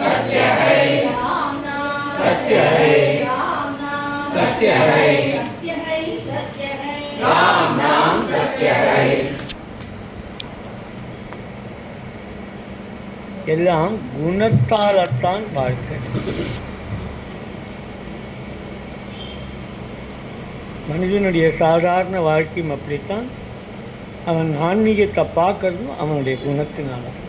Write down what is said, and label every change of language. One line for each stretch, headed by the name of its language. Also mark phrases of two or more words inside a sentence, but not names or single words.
Hindi: सत्य है राम नाम सत्य है राम नाम सत्य है सत्य है राम नाम सत्य है
Tamil: எல்லாம் குணத்தால்தான் வாழ்க்கை. மனிதனுடைய சாதாரண வாழ்க்கையும் அப்படித்தான். அவன் ஆன்மீகத்தை பார்க்கறதும் அவனுடைய குணத்தினால.